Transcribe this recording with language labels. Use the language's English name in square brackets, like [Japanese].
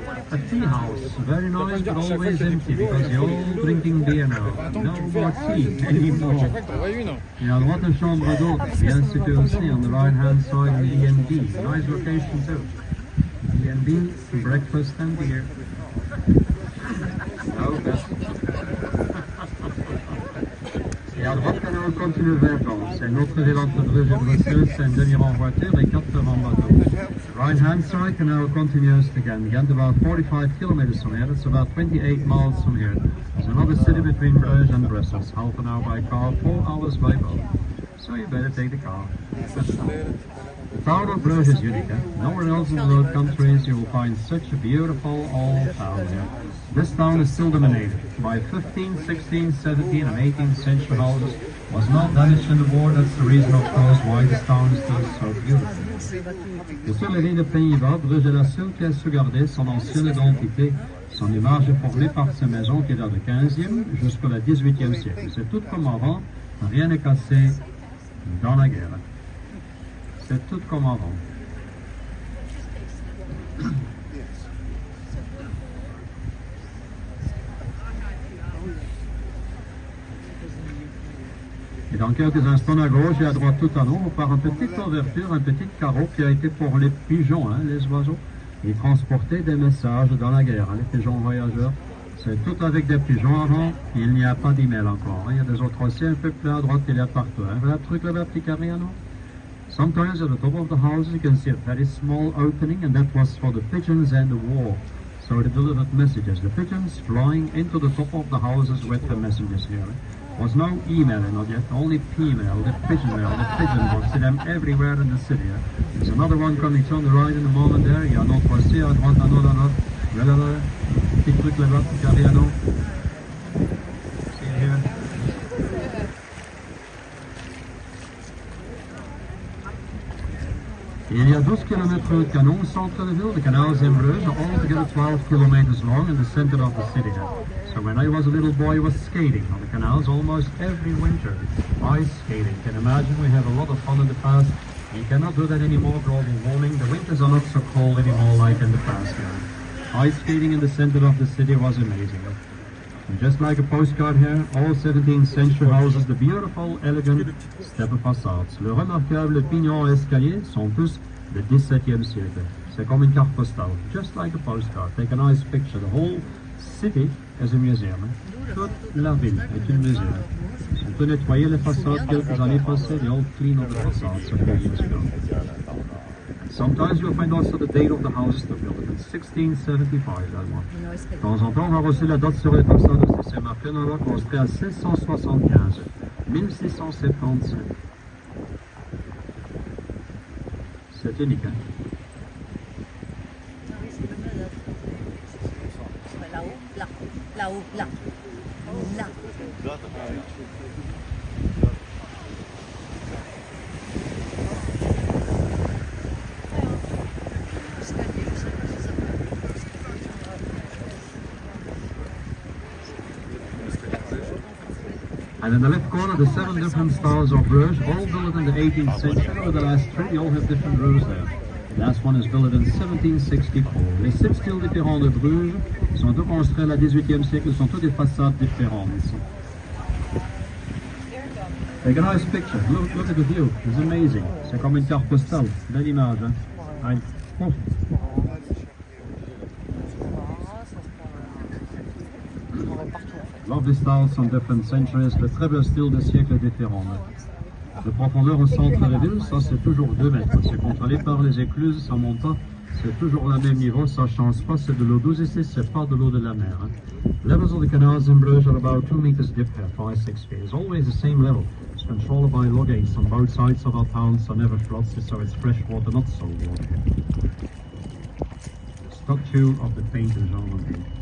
[English] A tea house, very nice but always empty because you're all drinking beer now. No more tea anymore. [French] Il y a à droite une chambre d'hôte, bien située aussi [English] on the right hand side of the E&B. Nice location too. E&B, breakfast and beer. Oh, best. [French] Et à droite, on continue vers Bruges. C'est notre ville entre Bruges et Bruxelles, c'est une demi-heure en voiture et 4 heures en bateau. [English] Right hand side canal continues again about 45 kilometers from here. It's about 28 miles from here. There's another city between Bruges and Brussels, half an hour by car, 4 hours by boat. So you better take the car. The town of Bruges is unique. Nowhere else in the Low Countries you will find such a beautiful old town here. This town is still dominated by 15th, 16th, 17th and 18th century houses. Was not damaged in the war, that's the reason of course why this town is still so beautiful. [French] Sur les lignes de Pays-Bas, Bruges est la seule qui a su garder son ancienne identité. Son image est formée par ces maisons qui datent du 15e jusqu'au 18e siècle. C'est tout comme avant, rien n'est cassé dans la guerre. C'est tout comme avant. Et dans quelques instants à gauche et à droite tout en haut, par une petite ouverture, un petit carreau qui a été pour les pigeons, les oiseaux. Ils transportaient des messages dans la guerre, les pigeons voyageurs. C'est tout avec des pigeons avant, il n'y a pas d'email encore. Il y a des autres aussi un peu plus à droite, il y a partout. Voilà le truc là-bas, petit carré, non? [English] Sometimes at the top of the houses you can see a very small opening, and that was for the pigeons and the war. So they delivered messages. The pigeons flying into the top of the houses with the messages here. Was no email not yet, only P-mail, the pigeon mail, the pigeon box, see them everywhere in the city. There's another one coming on the right in a moment there, [French] il y a un autre aussi, à droite, un autre, voilà là, petit truc là-bas, petit carré à nous. [English] See it here. [French] y a 12 km de canon au centre de ville. [English] The canals in Bruges are altogether 12 kilometers long in the center of the city. So when I was a little boy, I was skating on the canals almost every winter. Ice skating. Can imagine we have a lot of fun in the past. You cannot do that anymore, global warming. The winters are not so cold anymore like in the past. Ice skating in the center of the city was amazing. And just like a postcard here, all 17th century houses, the beautiful, elegant steppe facades. [French] Le remarquable pignon escalier sont tous du XVIIe siècle. C'est comme une carte postale, [English] just like a postcard. Take a nice picture. The whole city is a museum. [French] Toute la ville est un muséum. On peut nettoyer les façades quelques années passées. [English] They all clean up the facades a few years ago. Sometimes you'll find also the date of the houses to build it in 1675, that one. [French] De temps en temps, on va aussi la date sur les façades aussi. C'est marqué dans l'ordre construit à 1675, 1675. C'est unique, hein? Ah oui, c'est comme là. Là-haut, là. Là-haut, là. Là. [English] And in the left corner, the 7 different styles of Bruges, all built in the 18th century. Over the last 3, they all have different roofs there. The last one is built in 1764. [French] Les 7 styles différents de Bruges sont tous construits à la 18e siècle, sont tous des façades différentes ici. [English] Take a nice picture. Look at the view. It's amazing. [French] C'est comme une carte postale. Belle image, hein? Right. Oh. [English] Lovely styles from different centuries, [French] le très beau style de siècles différents. De profondeur au centre de la ville, ça c'est toujours 2 mètres. C'est contrôlé par les écluses, ça monte pas. C'est toujours le même niveau, ça change pas. C'est de l'eau douce ici, c'est pas de l'eau de la mer. [English] Levels of the canals in Bruges are about 2 meters deep here, 5-6 feet. It's always the same level. It's controlled by log gates on both sides of our town, so never floods, so it's fresh water, not salt water here. Statue of the painter Jean Monnet.